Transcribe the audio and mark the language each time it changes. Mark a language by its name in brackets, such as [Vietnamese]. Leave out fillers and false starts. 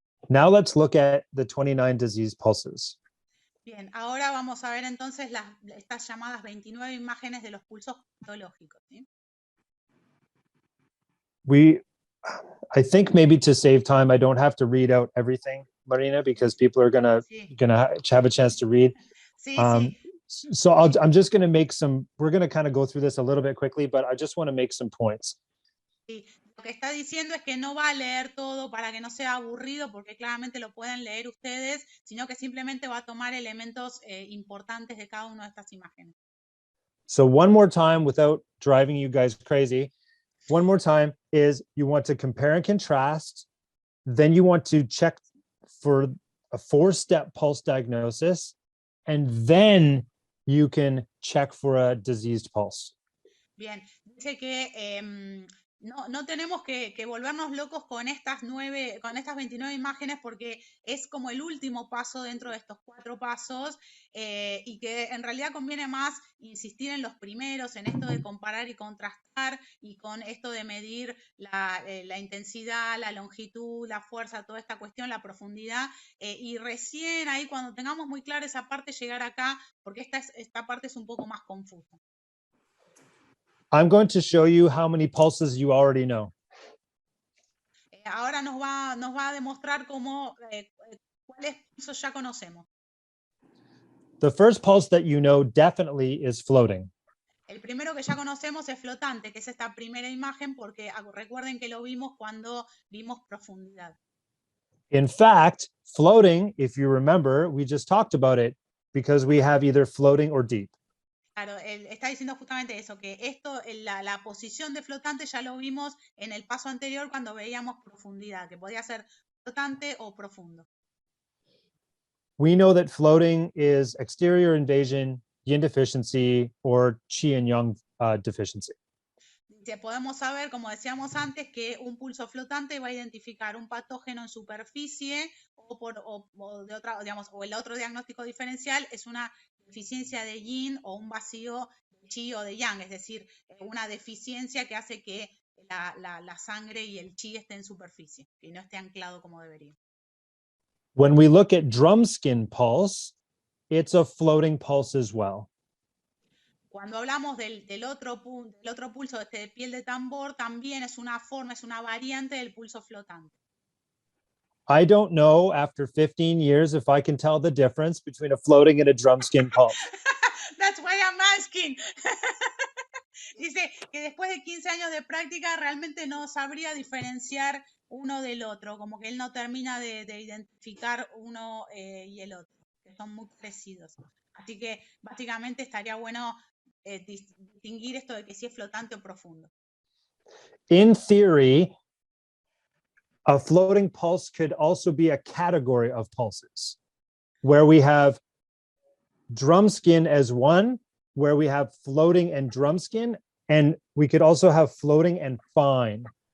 [English] Now let's look at the 29 disease pulses. [Spanish] Bien, ahora vamos a ver entonces estas llamadas 29 imágenes de los pulsos patológicos, ¿sí? [English] I think maybe to save time, I don't have to read out everything, Marina, because people are gonna have a chance to read. [Spanish] Sí, sí. [English] So I'm just gonna make we're gonna kind of go through this a little bit quickly, but I just want to make some points. [Spanish] Sí. Lo que está diciendo es que no va a leer todo para que no sea aburrido, porque claramente lo pueden leer ustedes, sino que simplemente va a tomar elementos importantes de cada una de estas imágenes. [English] So one more time, without driving you guys crazy, one more time is you want to compare and contrast, then you want to check for a 4-step pulse diagnosis, and then you can check for a diseased pulse. [Spanish] Bien, dice que no tenemos que volvernos locos con estas 29 imágenes, porque es como el último paso dentro de estos 4 pasos y que en realidad conviene más insistir en los primeros, en esto de comparar y contrastar, y con esto de medir la intensidad, la longitud, la fuerza, toda esta cuestión, la profundidad, y recién ahí cuando tengamos muy clara esa parte llegar acá, porque esta parte es un poco más confusa. [English] I'm going to show you how many pulses you already know. [Spanish] Ahora nos va a demostrar cuáles pulsos ya conocemos. [English] The first pulse that you know definitely is floating. [Spanish] El primero que ya conocemos es flotante, que es esta primera imagen, porque recuerden que lo vimos cuando vimos profundidad. [English] In fact, floating, if you remember, we just talked about it because we have either floating or deep. [Spanish] Claro, él está diciendo justamente eso, que la posición de flotante ya lo vimos en el paso anterior cuando veíamos profundidad, que podía ser flotante o profundo. [English] We know that floating is exterior invasion, yin deficiency, or qi and yang deficiency. [Spanish] Podemos saber, como decíamos antes, que un pulso flotante va a identificar un patógeno en superficie o el otro diagnóstico diferencial es una deficiencia de yin o un vacío de chi o de yang, es decir, una deficiencia que hace que la sangre y el chi estén en superficie, que no esté anclado como debería. [English] When we look at drum skin pulse, it's a floating pulse as well. [Spanish] Cuando hablamos del otro pulso, de piel de tambor, también es una variante del pulso flotante. [English] I don't know after 15 years if I can tell the difference between a floating and a drum skin pulse. That's why I'm asking. [Spanish] Dice que después de 15 años de práctica realmente no sabría diferenciar uno del otro, como que él no termina de identificar uno y el otro, que son muy parecidos. Así que básicamente estaría bueno distinguir esto de que si es flotante o profundo. [English] In theory, a floating pulse could also be a category of pulses, where we have drum skin as one, where we have floating and drum skin, and we could also have floating and fine.